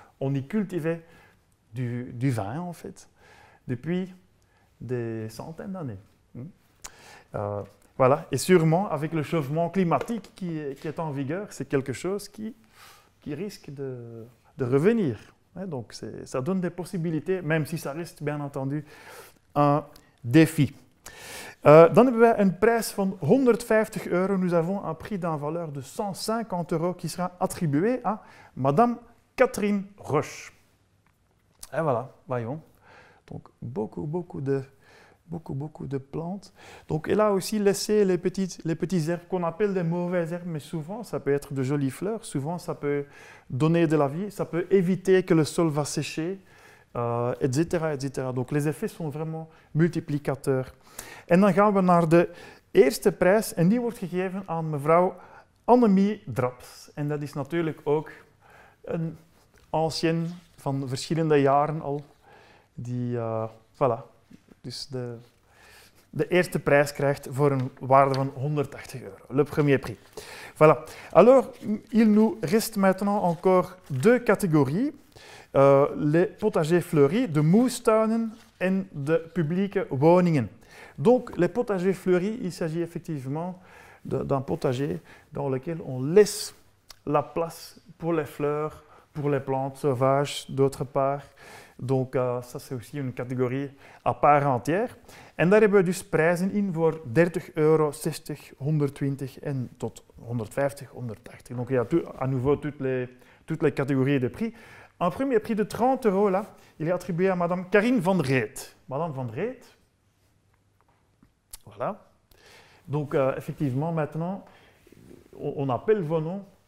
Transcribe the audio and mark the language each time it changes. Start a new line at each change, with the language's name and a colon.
French: On y cultivait du vin, en fait, depuis des centaines d'années. Voilà. Et sûrement, avec le changement climatique qui est en vigueur, c'est quelque chose qui risque de revenir. Donc, ça donne des possibilités, même si ça reste, bien entendu, un défi.
Dutch: Dan hebben wij een prijs van 150 euro.
French: Nous avons un prix d'un valeur de 150 euros qui sera attribué à Madame Catherine Roche. Et voilà, voyons. Donc, beaucoup de plantes. Donc, elle a aussi laissé les petites herbes qu'on appelle des mauvaises herbes, mais souvent, ça peut être de jolies fleurs. Souvent, ça peut donner de la vie. Ça peut éviter que le sol va sécher. Etc. Donc les effets sont vraiment multiplicateurs.
Dutch: En dan gaan we naar de eerste prijs en die wordt gegeven aan mevrouw Annemie Draps. En dat is natuurlijk ook een ancienne van verschillende jaren al. Die, voilà, dus de eerste prijs krijgt voor een waarde van 180 euro.
French: Le premier prix. Voilà. Alors, il nous reste maintenant encore deux catégories. Les potagers fleuris,
Dutch: de moestuinen en de publieke woningen.
French: Donc, les potagers fleuris, il s'agit effectivement d'un potager dans lequel on laisse la place pour les fleurs, pour les plantes sauvages d'autre part. Donc, ça c'est aussi une catégorie à part entière.
Dutch: En daar hebben we dus prijzen in voor 30 euro, 60, 120 en tot 150, 180.
French: Donc, il y a à nouveau toutes les catégories de prix. Un premier prix de 30 euros, là, il est attribué à Madame Karine Van Reet. Madame Van Reet. Voilà. Donc, effectivement, maintenant, on appelle vos noms.